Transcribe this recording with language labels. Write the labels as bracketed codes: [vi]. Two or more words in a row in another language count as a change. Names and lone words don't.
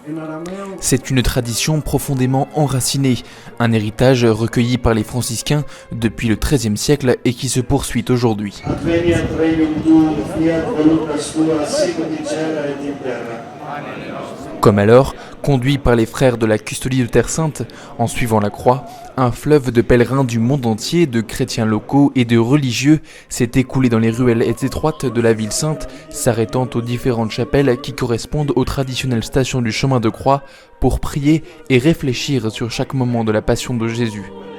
[fr] C'est une tradition profondément enracinée, un héritage recueilli par les franciscains depuis le XIIIe siècle et qui se poursuit aujourd'hui. [la] Adveniat regnum tuum, fiat voluntas tua, sicut in cielo et in terra. [fr] Comme alors, conduits par les frères de la Custodie de Terre Sainte, en suivant la croix, un fleuve de pèlerins du monde entier, de chrétiens locaux et de religieux s'est écoulé dans les ruelles étroites de la ville sainte, s'arrêtant aux différentes chapelles qui correspondent aux traditionnelles stations du chemin de croix pour prier et réfléchir sur chaque moment de la passion de Jésus.